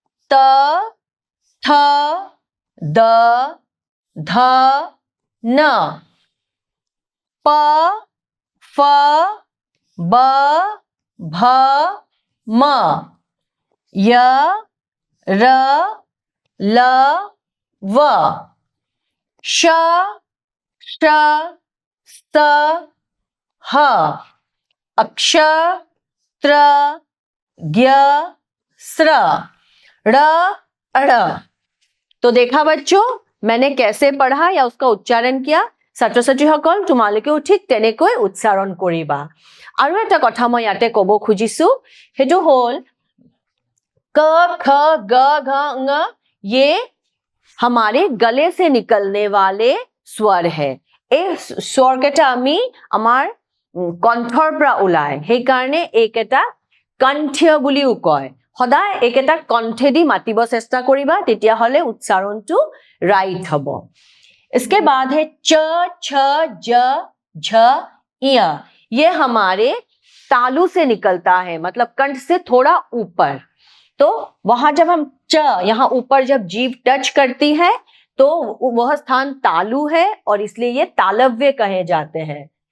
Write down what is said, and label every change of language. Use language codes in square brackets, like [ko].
[hi] त, थ, द, ध, न, प, फ, ब, भ, म, य, र, ल, व, श, श, स, ह, अक्ष, त्र ज्ञ स्र ड़ अड़। तो देखा बच्चों मैंने कैसे पढ़ा या उसका उच्चारण किया। [as] ছাত্ৰ ছাত্ৰীসকল তোমালোকেও ঠিক তেনেকৈ উচ্চাৰণ কৰিবা। আৰু এটা কথা মই ইয়াতে ক'ব খুজিছো সেইটো হ'ল [hi] क ख ग घ ङ ये हमारे गले से निकलने वाले स्वर है। [as] এই স্বৰকেইটা আমি আমাৰ কণ্ঠৰ পৰা ওলায়, সেইকাৰণে এইকেইটা কণ্ঠীয় বুলিও কয়। সদায় এইকেইটা কণ্ঠেদি মাতিব চেষ্টা কৰিবা, তেতিয়াহ'লে উচ্চাৰণটো ৰাইট হ'ব। [hi] इसके बाद है च छ ज झ य। ये हमारे तालू से निकलता है, मतलब कंठ से थोड़ा ऊपर। तो वहां जब हम च यहाँ ऊपर जब जीभ टच करती है तो वह स्थान तालू है और इसलिए ये तालव्य कहे जाते हैं।